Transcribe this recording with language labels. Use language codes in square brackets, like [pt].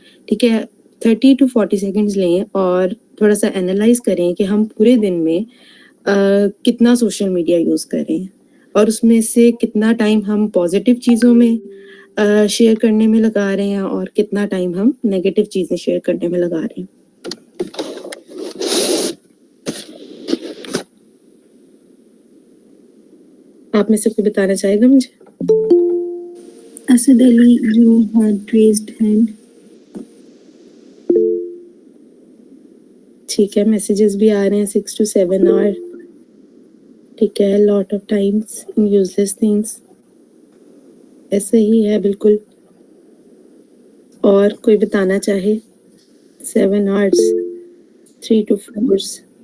[ur] ٹھیک ہے, 30 to 40 seconds لیں اور تھوڑا سا انالائز کریں کہ ہم پورے دن میں کتنا سوشل میڈیا یوز کر رہے ہیں اور اس میں سے کتنا ٹائم ہم پازیٹیو چیزوں میں شیئر کرنے میں لگا رہے ہیں اور کتنا ٹائم ہم نیگیٹیو چیزیں شیئر کرنے میں لگا رہے ہیں. آپ میں سے کوئی بتانا چاہے گا مجھے؟ [en] Asad Ali, you had raised hand. [ur] ٹھیک ہے, میسیجز بھی آ رہے ہیں 6 to 7 آور. ٹھیک ہے, lot of times in use less things. ایسے ہی ہے بالکل. اور کوئی بتانا چاہے 7 hours 3 to 4.